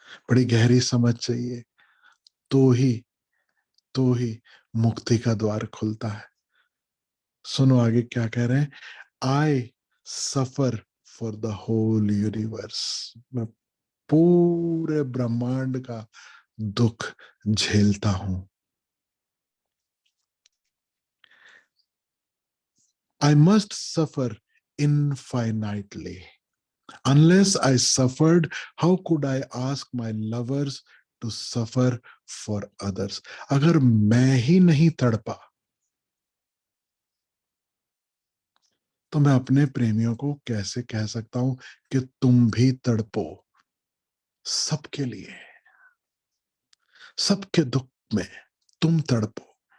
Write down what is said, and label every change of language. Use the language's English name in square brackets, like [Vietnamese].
[Hindi] बड़ी गहरी समझ चाहिए, तो ही तो ही मुक्ति का द्वार खुलता है। सुनो आगे क्या कह रहे हैं, [English] I suffer for the whole universe, [Hindi] मैं पूरे ब्रह्मांड का दुख झेलता हूं। [English] I must suffer infinitely, unless I suffered, how could I ask my lovers to suffer for others? [Hindi] अगर मैं ही नहीं तड़पा, तो मैं अपने प्रेमियों को कैसे कह सकता हूं कि तुम भी तड़पो। सबके लिए, सबके दुख में तुम तड़पो।